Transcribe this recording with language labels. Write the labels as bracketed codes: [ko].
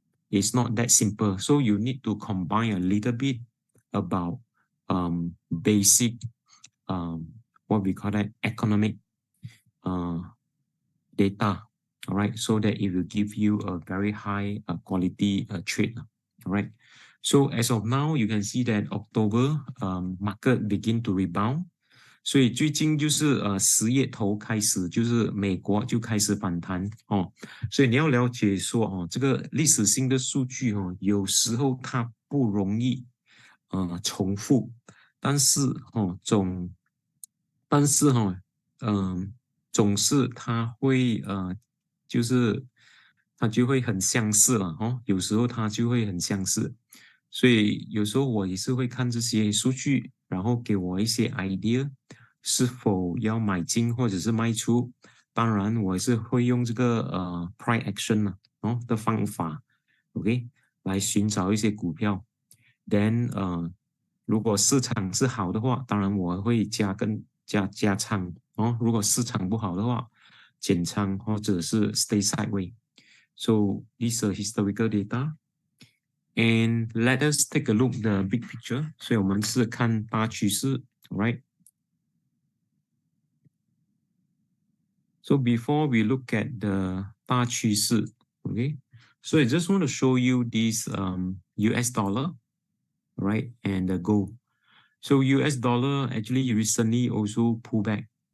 [en] It's not that simple. So you need to combine a little bit about basic what we call that economic data, all right, so that it will give you a very high quality trade, all right. So as of now, you can see that October market begin to rebound. [zh] 所以最近就是10月头开始，就是美国就开始反弹哦。所以你要了解说哦，这个历史性的数据哦，有时候它不容易重复，但是总是它会就是它就会很相似了哦，有时候它就会很相似。所以有时候我也是会看这些数据，然后给我一些 idea， 是否要买进或者是卖出。当然，我也是会用这个price action 的方法 ，OK， 来寻找一些股票。 Then 如果市场是好的话，当然我会加仓哦。如果市场不好的话，减仓或者是 [en] stay sideways。 So these are historical data. And let us take a look the big picture. [zh] 所以我们是看大趋势 ，right? [en] So before we look at the 大趋势 okay? So I just want to show you this US dollar, right? And the gold. So US dollar actually recently also pulled back.